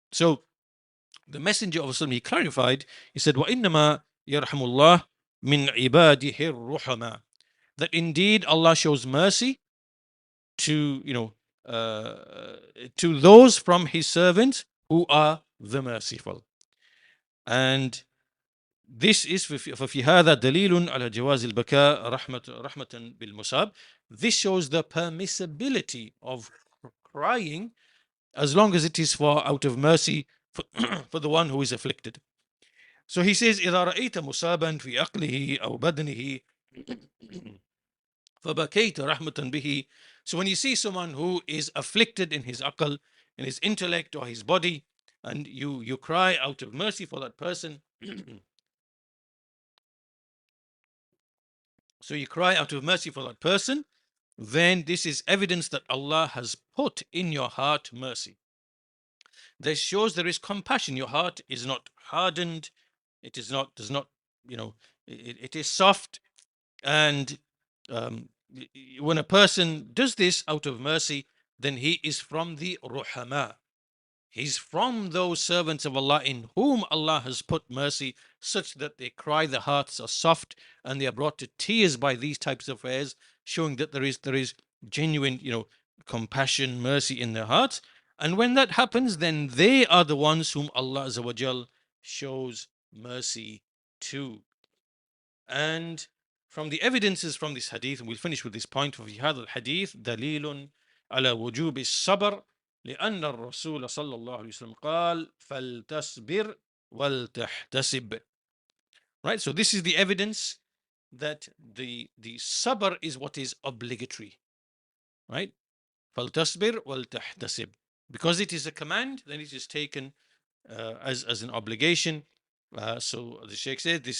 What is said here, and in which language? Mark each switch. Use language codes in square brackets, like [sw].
[en] So the messenger of Islam, he clarified, he said, [ar] وَإِنَّمَا يَرْحَمُ اللَّهِ مِنْ عِبَادِهِ الرُّحَمَا, [en] that indeed Allah shows mercy to to those from his servants who are the merciful. And this is [ar] ففي هذا دليل على جواز البكاء رحمة بالمصاب. [en] This shows the permissibility of crying as long as it is for out of mercy for, for the one who is afflicted. So he says [ar] إذا رأيت مصابا في عقله أو بدنه فبكيت رحمة به. [en] So when you see someone who is afflicted in his aql, in his intellect or his body, and you cry out of mercy for that person, so you cry out of mercy for that person, then this is evidence that Allah has put in your heart mercy. This shows there is compassion. Your heart is not hardened. It is not, does not, it is soft. And when a person does this out of mercy, then he is from the ruhama. He's from those servants of Allah in whom Allah has put mercy, such that they cry, their hearts are soft, and they are brought to tears by these types of affairs, showing that there is genuine, compassion, mercy in their hearts. And when that happens, then they are the ones whom Allah Azza wa Jal shows mercy to. And from the evidences from this hadith, and we'll finish with this point, [ar] في هذا الحديث دليل على وجوب الصبر لأن الرسول صلى الله عليه وسلم قال فلتصبر ولتحتسب. [en] Right, so this is the evidence that the sabr is what is obligatory, right? [ar] فلتصبر ولتحتسب, [en] because it is a command, then it is taken as an obligation. So the Sheikh said this